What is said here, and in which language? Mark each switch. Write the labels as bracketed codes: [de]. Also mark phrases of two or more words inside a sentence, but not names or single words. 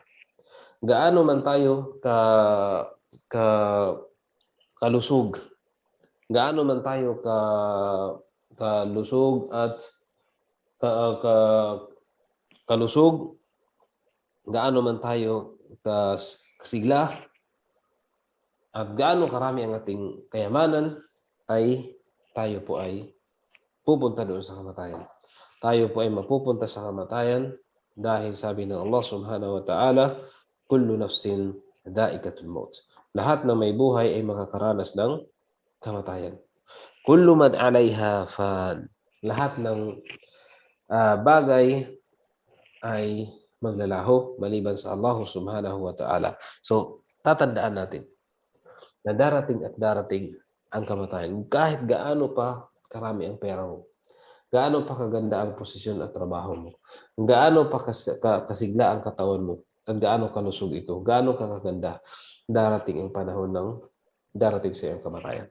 [tl] Gaano man tayo kalusog, gaano man tayo kalusog at kalusog, gaano man tayo kasigla, at gaano karami ang ating kayamanan, ay tayo po ay pupunta doon sa kamatayan. Tayo po ay mapupunta sa kamatayan dahil sabi ng Allah [ar] سبحانه وتعالى, كل نفس ذائقة الموت. [tl] Lahat na may buhay ay makakaranas ng kamatayan. [ar] كل من عليها فان. [tl] Lahat ng bagay ay maglalaho maliban sa Allah [ar] سبحانه وتعالى. [tl] So, tatandaan natin na darating at darating ang kamatayan. Kahit gaano pa karami ang pera mo, gaano pa kaganda ang posisyon at trabaho mo, gaano pa kasigla ang katawan mo, at gaano kalusog ito, gaano kakaganda, darating ang panahon ng darating sa iyong kamatayan.